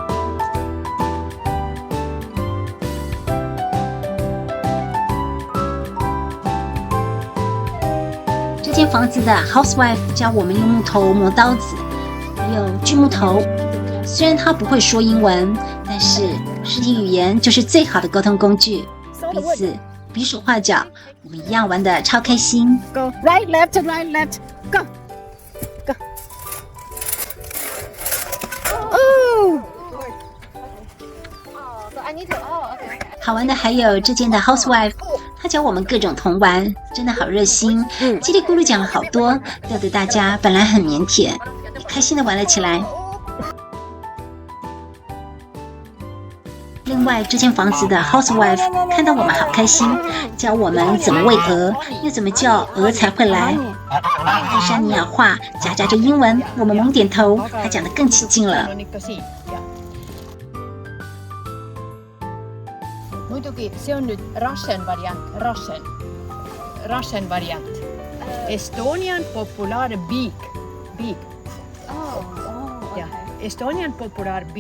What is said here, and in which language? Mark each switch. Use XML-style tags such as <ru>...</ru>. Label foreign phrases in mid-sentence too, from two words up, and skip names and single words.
<zh>这间房子的 housewife 教我们用木头磨刀子，还有锯木头。虽然他不会说英文，但是实体语言就是最好的沟通工具，彼此比手画脚，我们一样玩得超开心。</zh> <en>Go right, left, right, left. Go, go. Oh. So I need to. Oh, okay.</en> <zh>好玩的还有这间的 housewife， 她教我们各种童玩，真的好热心，叽里咕噜讲了好多，逗得大家本来很腼腆，也开心的玩了起来。另外，这间房子的 housewife 看到我们好开心，教我们怎么喂鹅，又怎么叫鹅才会来。爱沙尼亚话夹杂着英文，我们猛点头，他讲得更起劲了。</zh> <et>Muidugi se on nyt</et> <en>Russian variant. Estonian popular beak. Ja, Estonian popular beak.</en>